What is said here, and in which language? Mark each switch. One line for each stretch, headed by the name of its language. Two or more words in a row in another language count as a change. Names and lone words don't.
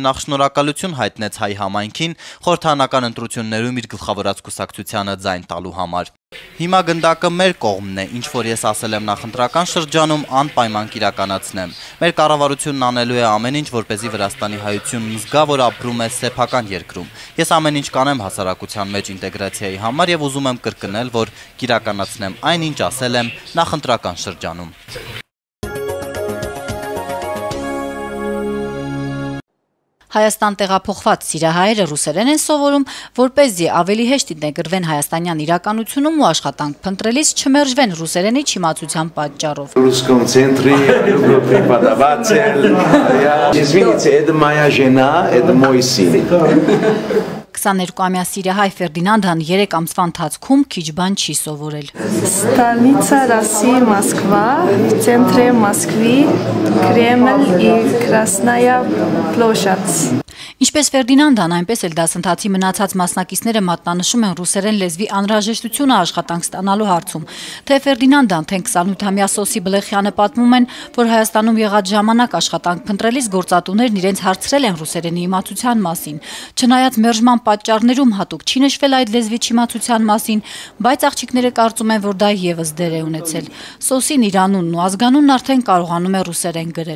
Armenian: նախ շնորհակալություն հայտնեց հայ համայնքին խորհրդանական ընտրություններում իր գլխավորած կուսակցությանը ձայն տալու համար։ Հիմա գնդակը մեր կողմն է, ինչ որ ես ասել եմ նախընտրական շրջանում, անպայման կիրականացնեմ։ Մեր կառավարությունն անելու է ամեն ինչ, որպեսզի Վրաստանի հայությունն զգա, որ ապրում է սեփական երկրում։ Ես ամեն ինչ կանեմ հասարակության մեջ ինտեգրացիայի համար եւ ուզում եմ կրկնել, որ կիրականացնեմ այն, ինչ ասել եմ նախընտրական շրջանում։ Հայաստան տեղափոխված սիրահայերը ռուսերեն են սովորում, որպեսզի ավելի հեշտ ինտեգրվեն հայաստանյան իրականությունում ու աշխատանք փնտրելիս չմերժվեն ռուսերենի չիմացության պատճառով։
Russian: Русском центре люблю преподаватель. Извините, это моя жена, это мой сын.
Armenian: 22-ամյա սիրահայ Ֆերդինանդան 3 ամսվա ընթացքում քիչ բան չի սովորել։
Russian: Столица России Москва, в центре Москвы, Кремль и Красная площадь.
Armenian: Ինչպես Ֆերդինանդան, այնպես էլ դասընթացի մնացած մասնակիցները մատնանշում են ռուսերեն լեզվի անհրաժեշտությունը աշխատանք ստանալու հարցում։ Թե Ֆերդինանդան, թե 28-ամյա Սոսի Բլեխյանը պատմում են, որ Հայաստանում եղած ժամանակ աշխատանք փնտրելիս գործատուներն իրենց հարցրել են ռուսերենի իմացության մասին։ Չնայած մերժման պատճառներում հատուկ չի նշվել այդ լեզվի չիմացության մասին, բայց աղջիկները կարծում են, որ դա եւս դեր է ունեցել։ Սոսին իր անունն ու ազգանունն արդեն կարողանում է ռուսերեն գրել։